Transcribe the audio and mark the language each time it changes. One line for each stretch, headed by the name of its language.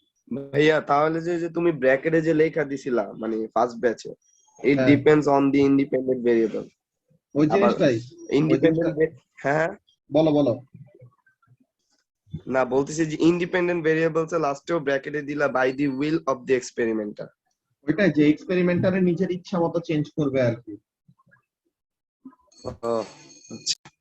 Bangla: ভাইয়া তাহলে যে যে তুমি ব্র্যাকেটে যে লেখা দিছিলা মানে ফার্স্ট ব্যাচে, it হ্যাঁ।
English: depends on the independent variable.
Bangla: ওই আবার জিনিসটাই
English: independent
Bangla: হ্যাঁ বলো বলো। না, বলতেছি যে ইন্ডিপেন্ডেন্ট ভেরিয়েবলস এর লাস্টেও ব্র্যাকেটে দিলা
English: By the will of the experimenter.
Bangla: ওইটাই যে এক্সপেরিমেন্টারের নিজের ইচ্ছা মতো চেঞ্জ করবে আর কি, ও আচ্ছা।